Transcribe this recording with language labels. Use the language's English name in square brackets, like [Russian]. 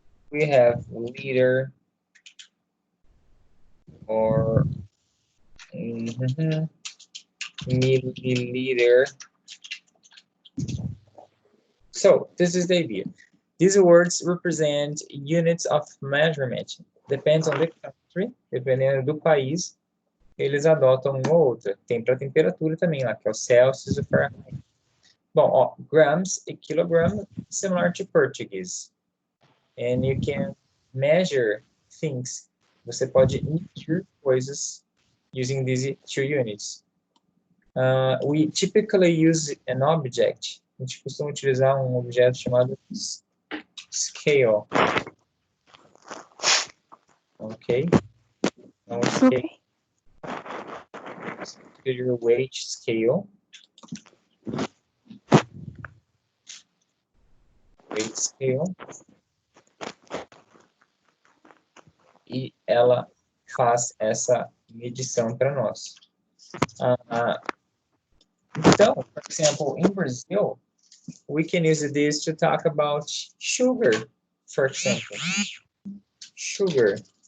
[English] We have liter or milliliter. So this is the idea. These words represent units of measurement. Depends on the country, [Portuguese] dependendo do país, eles adotam uma ou outra. Tem para temperatura também lá, que é o Celsius e o Fahrenheit. [English] Bom, ó, grams e kilogram, similar to Portuguese. And you can measure things. [Portuguese] Você pode medir coisas [English] using these two units. We typically use an object. [Portuguese] A gente costuma utilizar um objeto chamado scale. Ok? Então, scale. [English] Your weight scale. Weight scale. [Portuguese] E ela faz essa medição para nós. [English] Então, for example, in Brazil, we can use this to talk about sugar, for example. Sugar.